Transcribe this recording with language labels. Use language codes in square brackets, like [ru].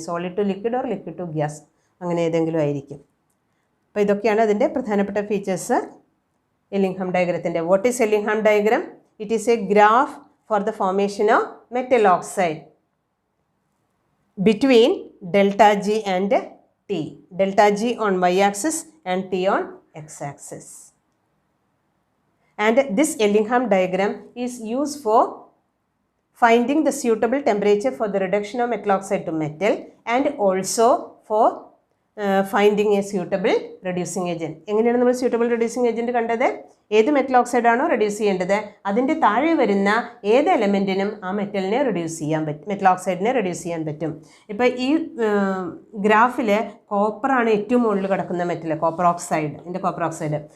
[en] solid to liquid or liquid to gas, [ml] അങ്ങനെ ഏതെങ്കിലും ആയിരിക്കും. അപ്പോൾ ഇതൊക്കെയാണ് അതിൻ്റെ പ്രധാനപ്പെട്ട features എല്ലിംഗ്ഹാം ഡയഗ്രത്തിൻ്റെ. [en] What is Ellingham diagram? It is a graph for the formation of metal oxide between delta G and T. Delta G on y-axis and T on x-axis. And this Ellingham diagram is used for finding the suitable temperature for the reduction of metal oxide to metal and also for finding a suitable reducing agent. [ml] എങ്ങനെയാണ് നമ്മൾ suitable reducing agent കണ്ടത്? ഏത് metal oxide ആണോ reduce ചെയ്യേണ്ടത് അതിൻ്റെ താഴെ വരുന്ന ഏത് എലമെൻറ്റിനും ആ മെറ്റലിനെ റെഡ്യൂസ് ചെയ്യാൻ പറ്റും, മെറ്റൽ ഓക്സൈഡിനെ റെഡ്യൂസ് ചെയ്യാൻ പറ്റും. ഇപ്പോൾ ഈ ഗ്രാഫിൽ കോപ്പറാണ് ഏറ്റവും മുകളിൽ കിടക്കുന്ന metal, copper oxide, copper oxide.